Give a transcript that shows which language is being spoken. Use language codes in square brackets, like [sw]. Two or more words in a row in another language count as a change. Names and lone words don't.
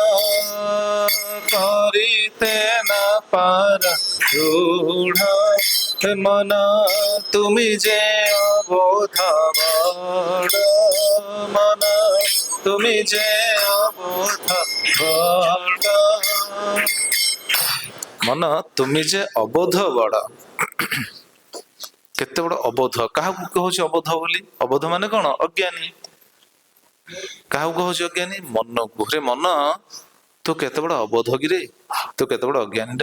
[bn] করিতে না পারা দৃঢ়, মন তুমি যে অবোধ বড়, মন তুমি যে অবোধ বড়, মন তুমি যে অবোধ বড়। [or] କେତେ ବଡ ଅବୋଧ? କାହାକୁ କହୁଛି ଅବୋଧ ବୋଲି? ଅବୋଧ ମାନେ କଣ? ଅଜ୍ଞାନୀ। କାହାକୁ କହୁଛି ଅଜ୍ଞାନୀ? ମନକୁ। ରେ ମନ, ତୁ କେତେ ବଡ ଅବୋଧ କିରେ, ତୁ କେତେ ବଡ ଅଜ୍ଞାନୀଟା।